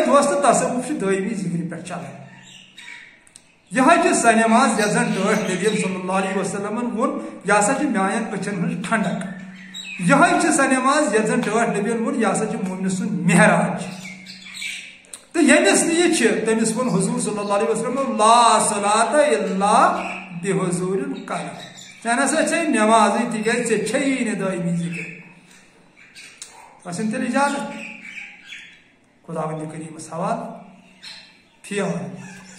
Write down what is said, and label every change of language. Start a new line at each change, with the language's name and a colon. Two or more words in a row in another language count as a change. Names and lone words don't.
Kashmiri: دوستہٕ تصوُف چھُ دٲیمی ذِکرِ پٮ۪ٹھ چلان یِہوے چھِ سۄ نٮ۪ماز یتھ زن ٹٲٹھ نبی
Arabic: صلی اللہ علیہ وسلمن
Kashmiri: ووٚن یہِ ہسا چھِ میانٮ۪ن أچھن ہٕنٛز ٹھنڈک یِہوے چھِ سۄ نٮ۪ماز یتھ زن ٹٲٹھ نبیَن ووٚن یہِ ہسا چھِ مومنہٕ سُنٛد مہراج تہٕ ییٚمِس نہٕ یہِ چھِ تٔمِس ووٚن حضوٗر
Arabic: صلی اللہ علیہ وسلم لا صلاۃ الا بحضوٗر القلب
Kashmiri: ژےٚ نسا چھے نٮ۪مازٕے تِکیٛازِ ژےٚ چھیی نہٕ دٲیمی ذِکر ٲسِن تیٚلہِ اِجازت خۄدا وندِ کریٖمس حوالہٕ
Arabic: فی امان